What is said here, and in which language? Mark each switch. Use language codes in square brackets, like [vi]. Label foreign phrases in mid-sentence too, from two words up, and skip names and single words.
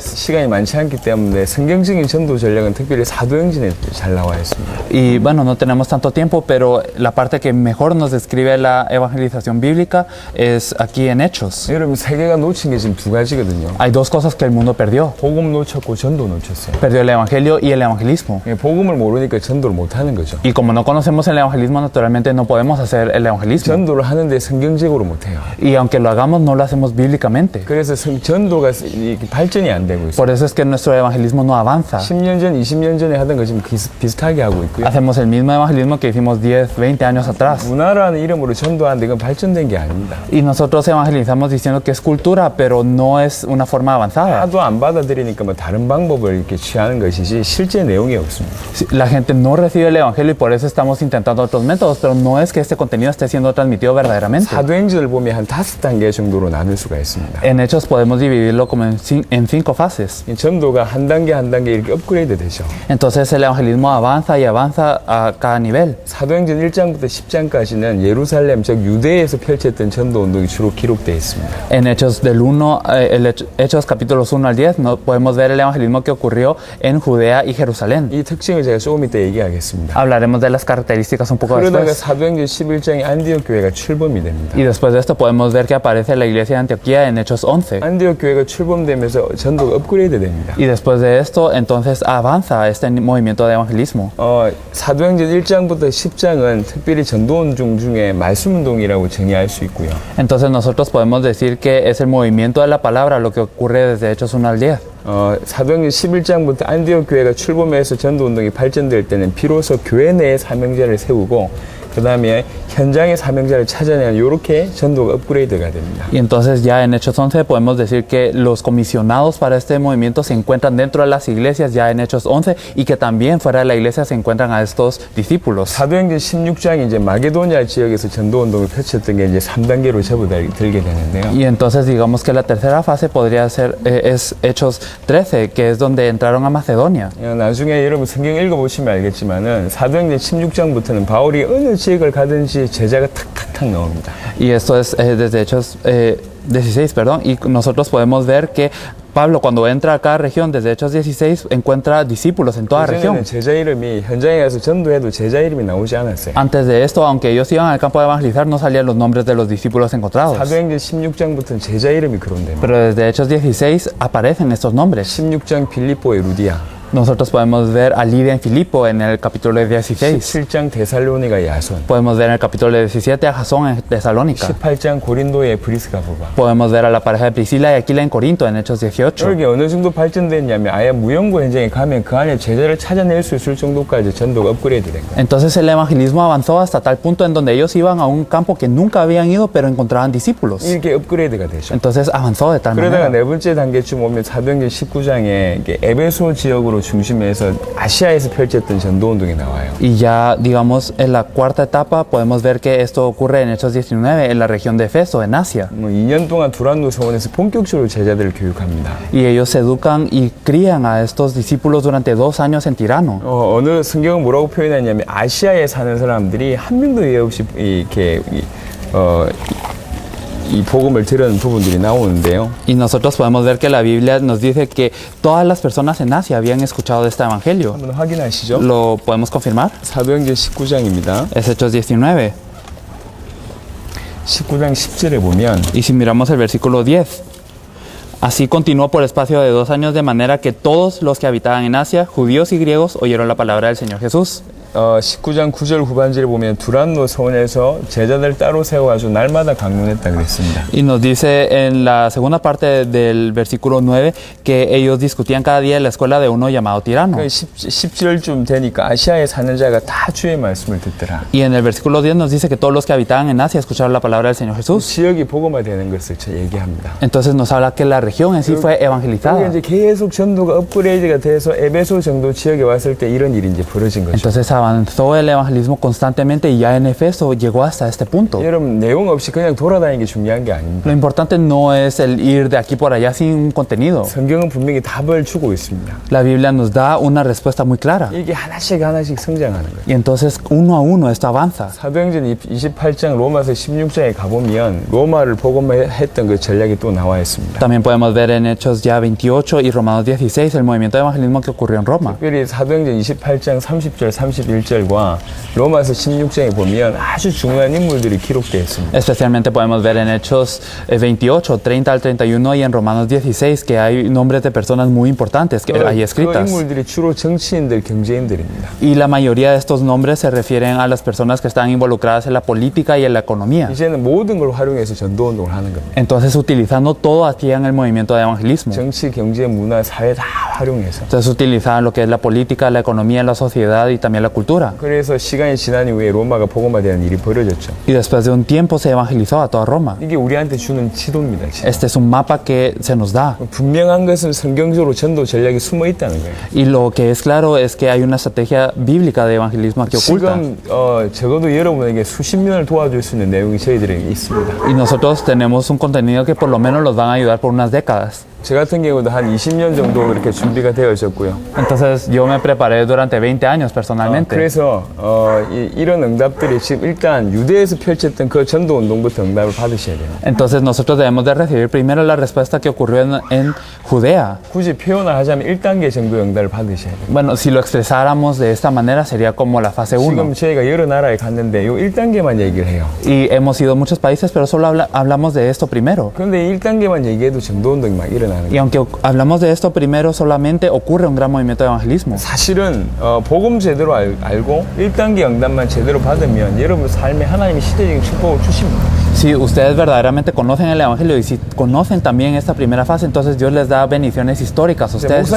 [ko] 시간이 많지 않기 때문에 성경적인 전도 전략은 특별히 사도행전에 잘 나와 있습니다. [es] Y no tenemos tanto tiempo, pero la parte que mejor nos describe la evangelización bíblica es aquí en Hechos. [ko] 여러분 세계가 놓친 게 지금 2가지거든요. [es] Hay 2 cosas que el mundo perdió. [ko] 복음 놓쳤고 전도 놓쳤어요. [es] Perdió el evangelio y el evangelismo. [ko] 복음을 모르니까 전도를 못 하는 거죠. [es] Y como no conocemos el evangelismo, naturalmente no podemos hacer el evangelismo. [ko] 전도를 하는데 성경적으로 못 해요. [es] Y aunque lo hagamos, no lo hacemos bíblicamente. [ko] 그래서 전도가 발전이 안 되고 있어요. [es] Por eso es que nuestro evangelismo no avanza. [ko] 10년 전, 20년 전에 하던 거 지금 비슷하게 하고 있고요. [es] Hacemos el mismo evangelismo que hicimos 10, 20 años atrás. [ko] 문화라는 이름으로 전도하는데 이건 발전된 게 아닙니다. [es] Y nosotros evangelizamos diciendo que es cultura, pero no es una forma avanzada. [ko] 하도 안 받아들이니까 다른 방법을 이렇게 취하는 것이지 실제 내용이 없습니다. [es] La gente no recibe el evangelio y por eso estamos intentando otros métodos, pero no es que este contenido esté siendo transmitido verdaderamente. [ko] 사도행전을 보면 한 5단계 정도로 나눌 수가 있습니다. [es] En Hechos podemos dividirlo como en 5 fases. [ko] 전도가 한 단계 한 단계 이렇게 업그레이드 되죠. [es] Entonces el evangelismo avanza y avanza a cada nivel. [ko] 사도행전 1장부터 10장까지는 예루살렘 즉 유대에서 펼쳤던 전도 운동이 주로 기록되어 있습니다. [es] En Hechos Hechos capítulos 1 al 10 podemos ver el evangelismo que ocurrió en Judea y Jerusalén. [ko] 이 특징을 제가 조금 이따 얘기하겠습니다. [es] Hablaremos de las características un poco [ko] 그러다가 [es] después. [ko] 사도행전 11장에 안디옥 교회가 출범이 됩니다. [es] Y después de esto podemos ver que aparece la iglesia de Antioquía en Hechos 11. [ko] 안디옥 교회가 출범되면서 전도가 업그레이드 됩니다. [es] Y después de esto, entonces avanza este movimiento de evangelismo. [ko] 사도행전 1장부터 10장은 특별히 전도운동 중에 말씀운동이라고 정의할 수 있고요. [es] Entonces nosotros podemos decir que es el movimiento de la palabra lo que ocurre desde Hechos 1 al 10. [ko] 사도행전 11장부터 안디옥 교회가 출범해서 전도운동이 발전될 때는 비로소 교회 내에 사명자를 세우고 그 다음에 현장의 사명자를 찾아내는 이렇게 전도가 업그레이드가 됩니다. [es] Y entonces ya en Hechos 11 podemos decir que los comisionados para este movimiento se encuentran dentro de las iglesias ya en Hechos 11 y que también fuera de la iglesia se encuentran a estos discípulos. [ko] 사도행전 16장이 이제 마게도니아 지역에서 전도운동을 펼쳤던 게 이제 3단계로 접어들게 되는데요. [es] Y entonces digamos que la tercera fase podría ser es Hechos 13, que es donde entraron a Macedonia. [ko] 나중에 여러분 성경 읽어보시면 알겠지만은 사도행전 16장부터는 바울이 어느 지역을 가든지 제자가 탁탁탁 나옵니다. [es] Y esto es desde Hechos 16, perdón, y nosotros podemos ver que Pablo cuando entra a cada región, desde Hechos 16, encuentra discípulos en toda región. [ko] 그전에는 제자 이름이 현장에 가서 전도해도 제자 이름이 나오지 않았어요. [es] Antes de esto, aunque ellos iban al campo de evangelizar, no salían los nombres de los discípulos encontrados. [ko] 사도행전 16장부터는 제자 이름이 거론됩니다. [es] Pero desde Hechos 16 aparecen estos nombres. [ko] 16장 빌립보의 루디아, [es] Nosotros podemos ver a Lidia en Filipo en el capítulo 16. [ko] 17장 데살로니가 야손, [es] Podemos ver en el capítulo 17 a Jasón en Tesalónica. [ko] 18장 고린도의 브리스가 보바. [es] Podemos ver a la pareja de Priscila y Aquila en Corinto en Hechos 18. [ko] 이게 어느 정도 발전됐냐면 아예 무용고 현장에 가면 그 안에 제자를 찾아낼 수 있을 정도까지 전도가 업그레이드 된 거예요. [es] Entonces el evangelismo avanzó hasta tal punto en donde ellos iban a un campo que nunca habían ido, pero encontraban discípulos. [ko] 이렇게 업그레이드가 되죠. [es] Entonces avanzó de tal [ko] 그러다가 [es] manera. [ko] 네 번째 단계쯤 오면 사도행전 19장에 에베소 지역으로 중심해서 아시아에서 펼쳤던 전도운동이 나와요. [es] Y ya, digamos, en la cuarta etapa podemos ver que esto ocurre en Hechos 19, en la región de Efeso, en Asia. [ko] 2년 동안 두란노 서원에서 본격적으로 제자들을 교육합니다. [es] Y ellos educan y crían a estos discípulos durante 2 años en Tirano. [ko] 어느 성경은 뭐라고 표현했냐면 아시아에 사는 사람들이 한 명도 예외 없이 이 복음을 들은 부분들이 나오는데요. [es] Y nosotros podemos ver que la Biblia nos dice que todas las personas en Asia habían escuchado de este evangelio. [ko] 한번 확인하시죠. [es] ¿Lo podemos confirmar? [ko] 사도행전 19장입니다. [es] Es Hechos 19. [ko] 19장 10절에 보면 [es] Y si miramos el versículo 10. Así continuó por espacio de 2 años de manera que todos los que habitaban en Asia, judíos y griegos, oyeron la palabra del Señor Jesús. [ko] 19장 9절 후반절에 보면 두란노 서원에서 제자들 따로 세워가지고 날마다 강론했다 그랬습니다. [es] Y nos dice en la segunda parte del versículo 9 que ellos discutían cada día en la escuela de uno llamado Tirano. [ko] 10절쯤 되니까 아시아에 사는 자가 다 주의 말씀을 듣더라. [es] Y en el versículo 10 nos dice que todos los que habitaban en Asia escucharon la palabra del Señor Jesús. [ko] 지역이 복음화되는 것을 얘기합니다. [es] Entonces nos habla que la región en sí fue [ko] 그게 [es] evangelizada. [ko] 이제 계속 전도가 업그레이드가 돼서 에베소 정도 지역에 왔을 때 이런 일이 이제 벌어진 거죠. [es] Entonces avanzó el evangelismo constantemente y ya en Efeso llegó hasta este punto. [ko] 여러분 내용 없이 그냥 돌아다니는 게 중요한 게 아닙니다. [es] Lo importante no es el ir de aquí por allá sin un contenido. [ko] 성경은 분명히 답을 주고 있습니다. [es] La Biblia nos da una respuesta muy clara. [ko] 이게 하나씩 하나씩 성장하는 거예요. [es] Y entonces uno a uno esto avanza. [ko] 사도행전 28장 로마서 16장에 가보면 로마를 복음했던 그 전략이 또 나와 있습니다. [es] También podemos ver en Hechos ya 28 y Romanos 16 el movimiento de evangelismo que ocurrió en Roma. [ko] 특별히 사도행전 28장 30절 31절과 로마서 16장에 보면 아주 중요한 인물들이 기록되어 있습니다. [es] Especialmente podemos ver en Hechos 28, 30 al 31 y en Romanos 16 que hay nombres de personas muy importantes que hay [ko] 그 [es] escritas. [ko] 인물들이 주로 정치인들, 경제인들입니다. [es] Y la mayoría de estos nombres se refieren a las personas que están involucradas en la política y en la economía. [ko] 이제는 모든 걸 활용해서 전도운동을 하는 겁니다. [es] Entonces utilizando todo aquí en el movimiento de evangelismo. [ko] 정치, 경제, 문화, 사회 다 활용해서. [es] Entonces utilizaban lo que es la política, la economía, la sociedad y también la cultura. [ko] 그래서 시간이 지난 이후에 로마가 복음화되는 일이 벌어졌죠. [es] Y después de un tiempo se evangelizó a toda Roma. [ko] 이게 우리한테 주는 지도입니다. 지도. [es] Este es un mapa que se nos da. [ko] 분명한 것은 성경적으로 전도 전략이 숨어 있다는 거예요. [es] Y lo que es claro es que hay una estrategia bíblica de evangelismo aquí oculta. [ko] 지금 적어도 여러분에게 수십 년을 도와줄 수 있는 내용이 저희들에게 있습니다. [es] Y nosotros tenemos un contenido que por lo menos los van a ayudar por unas décadas. [ko] 저 같은 경우도 한 20년 정도 그렇게 준비가 되어졌고요. [es] Entonces yo me preparé durante 20 años personalmente. [ko] 그래서 이런 응답들이 지금 일단 유대에서 펼쳤던 그 전도 운동부터 응답을 받으셔야 돼요. [es] Entonces nosotros debemos de recibir primero la respuesta que ocurrió en Judea. [ko] 굳이 표현을 하자면 1단계 정도 응답을 받으셔야 돼요. [es] Bueno, si lo expresáramos de esta manera sería como la fase 1. [ko] 지금 저희가 여러 나라에 갔는데 이 1단계만 얘기를 해요. [es] Y hemos ido a muchos países, pero solo hablamos de esto primero. [ko] 그런데 1단계만 얘기해도 전도 운동이 막 일어나는 [es] Y [ko] 거예요. [es] aunque hablamos de esto primero, solamente ocurre un gran movimiento de evangelismo. [ko] 사실은 복음 제대로 알고 1단계 응답만 제대로 받으면 여러분 삶에 하나님이 시대적인 축복을 주십니다. [es] Si ustedes verdaderamente conocen el Evangelio y si conocen también esta primera fase, entonces Dios les da bendiciones históricas a ustedes en su